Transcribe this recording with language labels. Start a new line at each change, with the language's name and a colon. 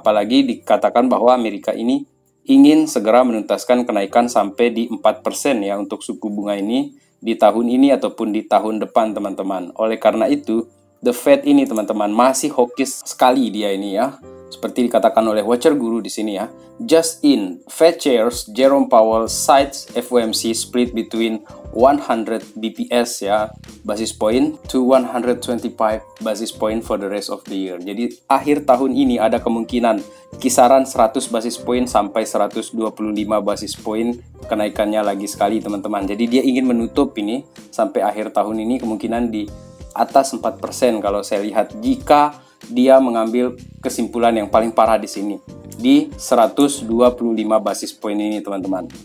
Indonesian: Apalagi dikatakan bahwa Amerika ini ingin segera menuntaskan kenaikan sampai di 4% ya untuk suku bunga ini di tahun ini ataupun di tahun depan teman-teman. Oleh karena itu, The Fed ini teman-teman masih hawkish sekali dia ini ya. Seperti dikatakan oleh Watcher Guru di sini ya.
English: Just in, Fed Chairs Jerome Powell cites FOMC split between 100 BPS ya, basis point to 125 basis point for the rest of the year.
Indonesian: Jadi akhir tahun ini ada kemungkinan kisaran 100 basis point sampai 125 basis point kenaikannya lagi sekali teman-teman. Jadi dia ingin menutup ini sampai akhir tahun ini kemungkinan di atas 4% kalau saya lihat, jika dia mengambil kesimpulan yang paling parah di sini di 125 basis point ini teman-teman.